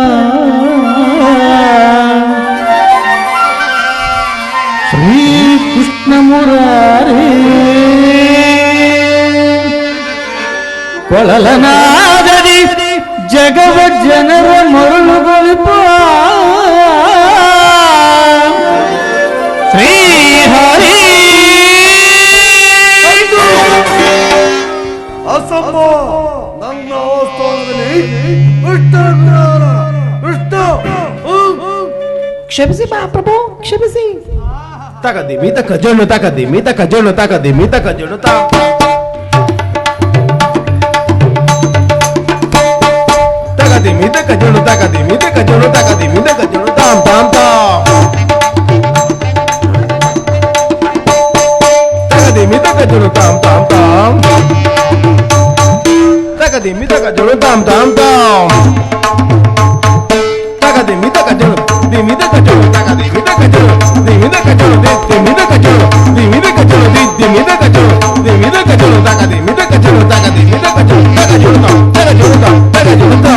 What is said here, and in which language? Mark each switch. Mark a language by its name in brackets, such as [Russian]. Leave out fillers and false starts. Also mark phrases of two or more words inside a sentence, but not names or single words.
[Kannada] ಶ್ರೀ ಕೃಷ್ಣ ಮುರಾರಿ ಕೊಳಲನಾದದಿ ಜಗವ ಜನರ ಮರುಳುಗೊಳಿಪ ಶ್ರೀ ಹರಿ ಅಸಂಭವ ನನ್ನ ಆಸ್ಥಾನದಲ್ಲಿ ವಿಷ್ಣು ಕ್ಷಮಿಸಿ ಮಹಾಪ್ರಭು ಕ್ಷಮಿಸಿ. ತಗದಿ ಮೀತ ಕಜೋಣು ತಗದಿ ಮೀತ ಕಜೋಣು ತಗದಿ ಮೀತ ಕಜೋಣು ತಗದಿ ಮೀತ ಕಜೋಣು ತಗದಿ ಮೀತ ಕಜೋಣು ತಗದಿ ಮೀತ ಕಜೋಣು ತಾಂ ತಾಂ ತಾಂ ತಗದಿ ಮೀತ ಕಜೋಣು ತಾಂ ತಾಂ ತಾಂ ತಗದಿ ಮೀತ ಕಜೋಣು ತಾಂ ತಾಂ ತಾಂ ತಗದಿ ಮೀತ ಕಜೋಣು ದಿಮಿದ ಕಜೋಣು ತಗದಿ ಮೀತ ಕಜೋಣು ದಿಮಿದ ಕಜೋಣು ದಿಮಿದ ಕಜೋಣು ದಿಮಿದ ಕಜೋಣು ದಿಮಿದ ಕಜೋಣು ದಿಮಿದ ಕಜೋಣು ತಗದಿ ಮೀತ ಕಜೋಣು ತಗದಿ ಮೀತ ಕಜೋಣು ತಗಜೋಣು ತಗಜೋಣು ತಗಜೋಣು